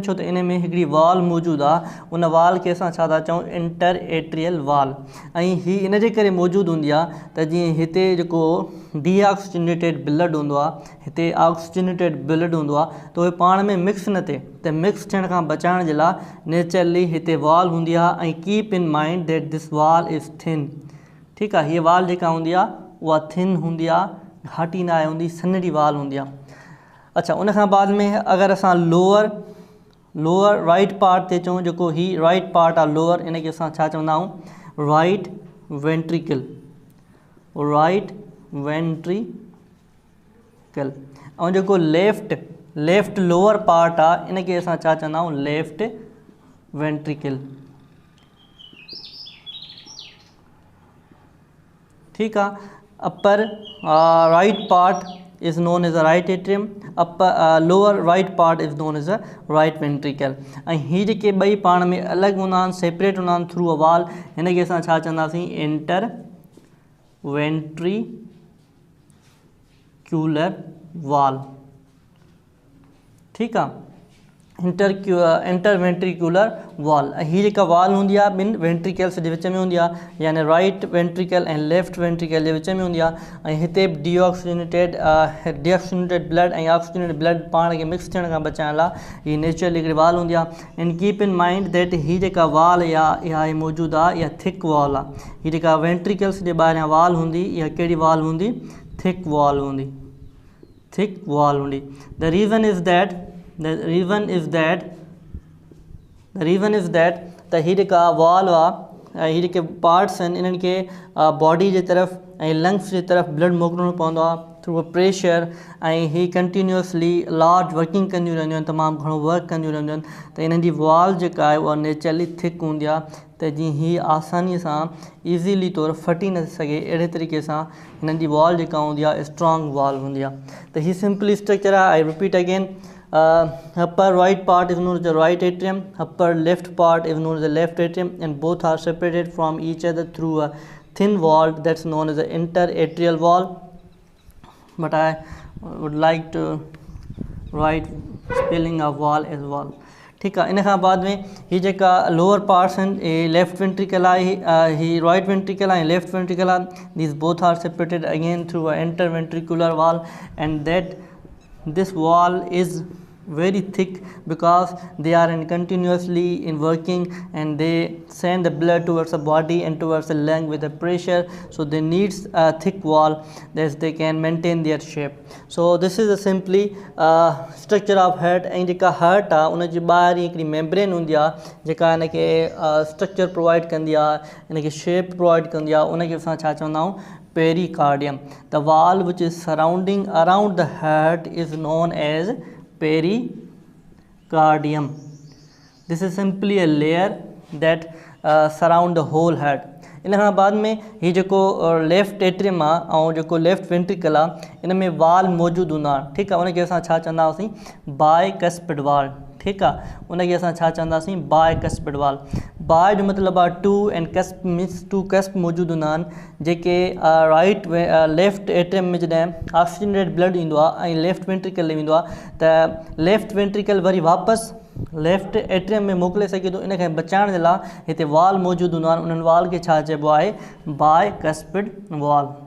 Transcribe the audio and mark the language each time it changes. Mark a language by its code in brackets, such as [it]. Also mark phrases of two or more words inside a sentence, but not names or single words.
[sd] छो त इन में हिकिड़ी वाल मौजूदु आहे, उन वाल खे असां छा था चऊं, [en] inter atrial wall. [sd] ऐं हीअ इन जे करे मौजूदु हूंदी आहे त जीअं हिते जेको [en] deoxygenated blood [sd] हूंदो आहे, हिते [en] oxygenated blood [sd] हूंदो आहे, त उहे पाण में मिक्स न थिए, त मिक्स थियण खां बचाइण जे लाइ नेचुरली हिते वाल हूंदी आहे। [en] ऐं keep in mind that this wall is thin. [sd] ठीकु आहे, हीअ वाल जेका हूंदी आहे उहा थिन हूंदी आहे, घाटी न आहे हूंदी, सन्हड़ी वाल हूंदी आहे। अच्छा, उन खां बाद में अगरि असां [en] lower right part [sd] ते चऊं, जेको ही [en] right part [sd] आहे लोअर, इन खे असां छा चवंदा आहियूं, [en] Right ventricle. Right ventricle. [sd] ऐं जेको [en] left lower part [sd] आहे, इन खे असां छा चवंदा आहियूं, [en] left ventricle. [sd] ठीकु आहे। [en] upper right part is known as a right atrium, lower right part is known as a right ventricle। [sd] ऐं हीअ जेके ॿई पाण में अलॻि हूंदा आहिनि, सेपरेट हूंदा आहिनि [en] through a wall, [sd] हिन खे असां छा चवंदासीं, [en] inter ventricular wall. [sd] ठीकु आहे, [en] inter ventricular wall. [sd] ऐं हीअ जेका वाल हूंदी आहे ॿिनि वेंट्रिकल्स जे विच में हूंदी आहे, यानी [en] right ventricle [sd] ऐं [en] left ventricle [sd] जे विच में हूंदी आहे। ऐं हिते [en] deoxygenated blood [sd] ऐं [en] oxygenated blood [sd] पाण खे मिक्स थियण खां बचाइण लाइ हीअ नेचुरली हिकिड़ी वाल हूंदी आहे। [en] and keep in mind that [sd] हीअ जेका वाल इहा मौजूदु आहे, इहा [en] thick wall [sd] आहे। हीअ जेका वेंट्रिकल्स जे ॿाहिरियां वाल हूंदी, इहा कहिड़ी वाल हूंदी, [en] thick wall [sd] हूंदी। [en] The reason is that [sd] त हीअ जेका वाल आहे, हीअ जेके पार्ट्स आहिनि, इन्हनि खे बॉडी जे तरफ़ ऐं लंग्स जे तरफ़ ब्लड मोकिलिणो पवंदो आहे [en] through a pressure. [sd] ऐं हीअ कंटिन्यूअसली [en] large working [sd] कंदियूं रहंदियूं आहिनि, तमामु घणो वर्क कंदियूं रहंदियूं आहिनि। त इन्हनि जी वाल जेका आहे उहा नेचुरली थिक हूंदी आहे, त जीअं हीअ आसानीअ सां ईज़ीली तौरु फटी न सघे, अहिड़े तरीक़े सां हिननि जी वाल जेका हूंदी आहे [en] strong wall [sd] हूंदी आहे। त हीअ सिंपली स्ट्रक्चर आहे। [en] I repeat again, upper right part is known as the right atrium, upper left part is known as the left atrium, and both are separated from each other through a thin wall that's known as the interatrial wall. But I would like to write spelling of wall as wall। [sd] ठीकु आहे। इन खां बाद में हीअ जेका [en] lower parts [sd] आहिनि, हे [en] left ventricle [sd] आहे, ही [en] right ventricle [sd] आहे, [en] left ventricle [sd] आहे। [en] These both are separated again through a inter ventricular wall, and that this wall is very thick because they are continuously in working, and they send the blood towards the body and towards the lung with the pressure, so they needs a thick wall that they can maintain their shape। so this is a simply structure of heart। [sd] ऐं जेका हार्ट आहे उन जे ॿाहिरि हिकिड़ी मेम्ब्रेन हूंदी आहे जेका हिन खे [en] structure provide [sd] कंदी आहे, हिन खे [en] shape provide [sd] कंदी आहे। उन खे असां छा चवंदा आहियूं, [en] pericardium। The wall which is surrounding around the heart is known as pericardium। This is simply a layer that surround the whole heart। [sd] इन खां बाद में हीअ जेको [en] left atrium [sd] आहे ऐं जेको [en] left ventricle [sd] आहे, इन में वाल मौजूदु हूंदा आहिनि। ठीकु आहे, उनखे असां छा चवंदा हुआसीं, [en] bicuspid wall. [sd] ठीकु आहे, उनखे असां छा चवंदासीं, [en] bicuspid wall. [sd] बाइ जो मतिलबु आहे टू, [en] and cusp means two cusp [sd] मौजूदु हूंदा आहिनि, जेके [en] left atrium [sd] में जॾहिं [en] oxygenated blood [sd] ईंदो आहे ऐं [en] left ventricle [sd] वेंदो आहे, त [en] left ventricle [sd] वरी वापसि [en] left atrium [sd] में मोकिले सघे थो। इन खे बचाइण जे लाइ हिते वाल मौजूदु हूंदा आहिनि, उन्हनि वाल खे छा चइबो आहे, [en] bicuspid wall.